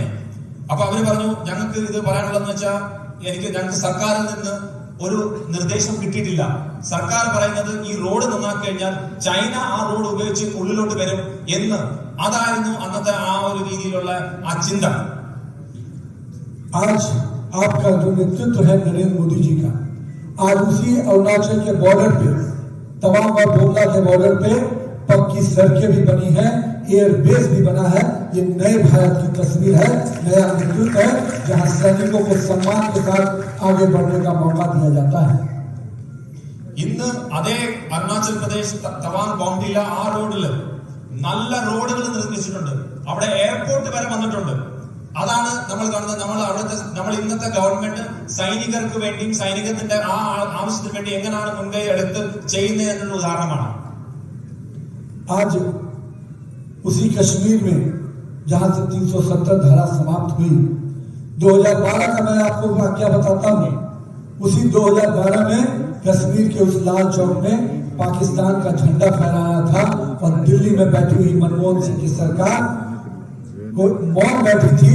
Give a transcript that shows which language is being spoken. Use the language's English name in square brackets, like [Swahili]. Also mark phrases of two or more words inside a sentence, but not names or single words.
[Malayalam] അപ്പൊ അവര് പറഞ്ഞു, ഞങ്ങൾക്ക് ഇത് പറയാനുള്ളതെന്ന് വെച്ചാൽ ഞങ്ങൾക്ക് സർക്കാരിൽ നിന്ന് ഒരു നിർദ്ദേശം കിട്ടിയിട്ടില്ല. സർക്കാർ പറയുന്നത് ഈ റോഡ് നന്നാക്കി കഴിഞ്ഞാൽ ചൈന ആ റോഡ് ഉപയോഗിച്ച് ഉള്ളിലോട്ട് വരും എന്ന്. അതായിരുന്നു അന്നത്തെ ആ ഒരു രീതിയിലുള്ള ആ ചിന്ത. [Hindi] आज आपका जो नेतृत्व है नरेंद्र मोदी जी का, आज उसी अरुणाचल के बॉर्डर पे, तवांग और बोमला के बॉर्डर पे पक्की सड़कें भी बनी है, एयरबेस भी बना है। ये नए भारत की तस्वीर है, नया नेतृत्व है, जहां सैनिकों को सम्मान के साथ आगे बढ़ने का मौका दिया जाता है। [Malayalam] ഇന്ന് അതേ അരുണാചൽ പ്രദേശ് തവാങ് ബോംഡില ആ റോഡില് നല്ല റോഡുകൾ നിർമ്മിച്ചിട്ടുണ്ട്. അവിടെ എയർപോർട്ട് വരെ വന്നിട്ടുണ്ട്. അതാണ് നമ്മൾ കാണുന്നത്. നമ്മൾ ഇന്നത്തെ ഗവൺമെന്റ് സൈനികർക്ക് വേണ്ടിയും സൈനികത്തിന്റെ ആ ആവശ്യത്തിന് വേണ്ടി എങ്ങനെയാണ് മുൻകൈ എടുത്ത് ചെയ്യുന്നത് എന്നുള്ള ഉദാഹരണമാണ്. [Hindi] आज उसी कश्मीर में जहां से 370 धारा समाप्त हुई, 2012 का मैं आपको वाकया बताता हूं। उसी 2012 में कश्मीर के उस लाल चौक में पाकिस्तान का झंडा फहराया था और दिल्ली में बैठी हुई मनमोहन सिंह की सरकार को मौन बैठी थी।